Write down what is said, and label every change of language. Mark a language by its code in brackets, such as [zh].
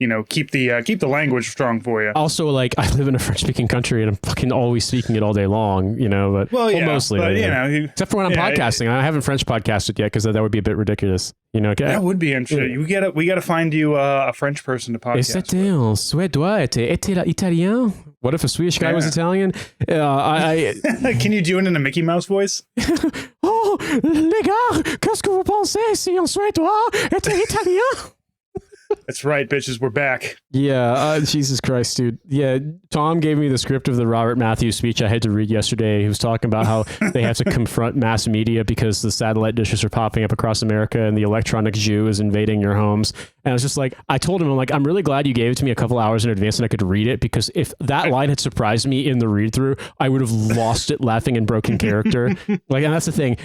[en] keep the language strong for you. Also, like, I live in a French-speaking country, and I'm fucking always speaking it all day long, but mostly, but, except for when I'm podcasting. I haven't French podcasted yet because that would be a bit ridiculous. That would be interesting. We got to find you a French person to podcast. [fr] Et c'était un Suédois, était italien. [en] What if a Swedish guy was Italian? Can you do it in a Mickey Mouse voice? [fr] Oh, les gars, qu'est-ce que vous pensez si un Suédois était italien? [en] That's right, bitches. We're back. Yeah, Jesus Christ, dude. Yeah, Tom gave me the script of the Robert Matthews speech I had to read yesterday. He was talking about how they have to confront mass media because the satellite dishes are popping up across America and the electronic Jew is invading your homes. And I was just like, I told him, I'm really glad you gave it to me a couple hours in advance and I could read it, because if that line had surprised me in the read through, I would have lost it laughing in broken character. And that's the thing.